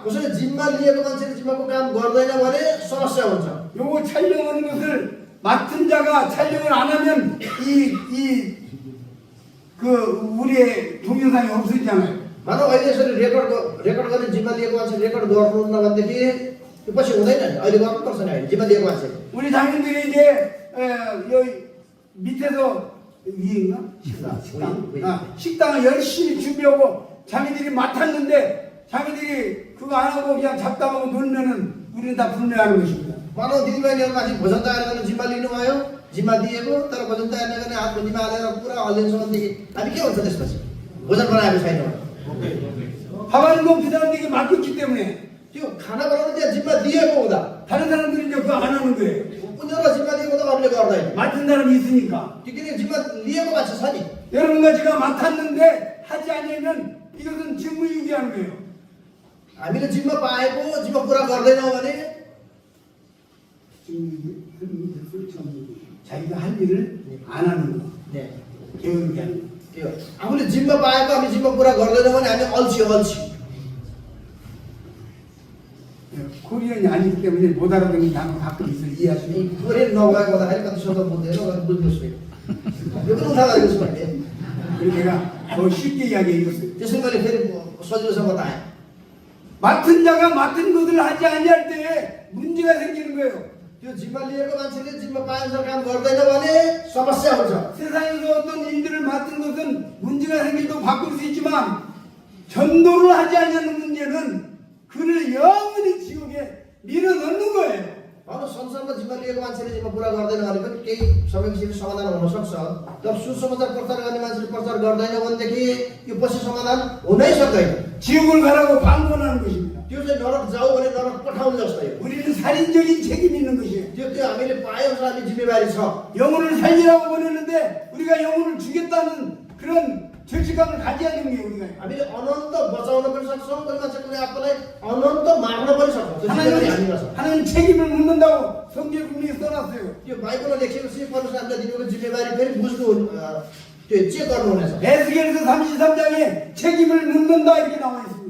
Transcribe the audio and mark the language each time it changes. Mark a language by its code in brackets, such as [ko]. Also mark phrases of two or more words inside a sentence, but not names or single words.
[ne] कसैले जिम्मा लिएको मान्छेले जिम्माको काम गर्दैन भने समस्या हुन्छ। [ko] 요거 촬영하는 것을 맡은 자가 촬영을 안 하면 우리의 동영상이 없어지잖아요. [ne] मानव अहिले यसरी रेकर्ड गर्ने जिम्मा लिएको मान्छे रेकर्ड गर्नुहुन्न भनेदेखि त्यो पछि हुँदैन नि। अहिले गर्नुपर्छ नि, अहिले जिम्मा लिएको मान्छे। [ko] 우리 장인들이 이제 여기 밑에서 위인가? 식당을 열심히 준비하고 자기들이 맡았는데 자기들이 그거 안 하고 그냥 잡담하고 놀면은 우리는 다 불매하는 것입니다. [ne] मानव दिदीबहिनीहरू माथि भोजन तयार गर्ने जिम्मा लिनुभयो, जिम्मा दिएको तर भोजन तयार नगर्ने हातको निमा हालेर पुरा हल्लिन्छ भनेदेखि हामी के हुन्छ त्यसपछि? भोजन बनाएको छैन भने [ko] 밥하는 건 그 사람들에게 맡겼기 때문에 [ne] त्यो खाना बनाउनु त्यहाँ जिम्मा दिएको हुँदा [ko] 다른 사람들이 이제 그거 안 하는 거예요. [ne] उनीहरूलाई जिम्मा दिएको त अरूले गर्दैन। [ko] 맡은 사람이 있으니까. [ne] त्यो किन जिम्मा लिएको मान्छे छ नि। [ko] 여러분과 제가 맡았는데 하지 않으면 이것은 직무유기하는 거예요. [ne] हामीले जिम्मा पाएको जिम्मा पुरा गर्दैनौँ भने [ko] 자기가 할 일을 안 하는 거. 네. 게으르게 하는 거. [ne] त्यो आफूले जिम्मा पाएको हामी जिम्मा पुरा गर्दैनौँ भने हामी अल्छी। [ko] 코리안이 아니기 때문에 못 알아듣는 단어 가끔 있어요. 이해하시면. [ne] कोरियन नभएको हुँदाखेरि कति शब्द बुझ्दैन, कति बुझ्नुहोस् फेरि। यो पनि उठा गरेको छु मैले। [ko] 그래서 내가 더 쉽게 이야기해줬어요. [ne] त्यसै मैले फेरि सजिलोसँग बताएँ। [ko] 맡은 자가 맡은 것을 하지 아니할 때 문제가 생기는 거예요. [ne] त्यो जिम्मा लिएको मान्छेले जिम्मा पाएअनुसार काम गर्दैन भने समस्या हुन्छ। [ko] 세상에서 어떤 일들을 맡은 것은 문제가 생기도 바꿀 수 있지만 전도를 하지 않는 문제는 그를 영원히 지옥에 밀어넣는 거예요. [ne] अब संसारमा जिम्मा लिएको मान्छेले जिम्मा पुरा गर्दैन भने पनि केही समयपछि समाधान हुन सक्छ। तर सुसमाचार प्रचार गर्ने मान्छेले प्रचार गर्दैन भनेदेखि यो पछि समाधान हुनै सक्दैन। [ko] 지옥을 가라고 방문하는 것입니다. [ne] त्यो चाहिँ नरक जाऊ भने नरक पठाउनु जस्तै हो। [ko] 우리는 살인적인 책임이 있는 것이에요. [ne] त्यो हामीले पाएअनुसार हामी जिम्मेवारी छ। [ko] 영혼을 살리라고 보내는데 우리가 영혼을 주겠다는 그런 절직감을 가져야 되는 게 우리가. [ne] हामीले अनन्त बचाउन पनि सक्छौँ, कोही मान्छे कुनै आत्मालाई अनन्त मार्न पनि सक्छौँ। त्यो जिम्मेवारी हामीमा छ। [ko] 하나님 책임을 묻는다고 성경에 분명히 써놨어요. [ne] त्यो बाइबलमा लेखिएपछि परमेश्वर हामीलाई दिनुको जिम्मेवारी फेरि बुझ्नु त्यो चेक गर्नुहुनेछ। [ko] 에스겔서 33장에 책임을 묻는다 이렇게 나와 있습니다.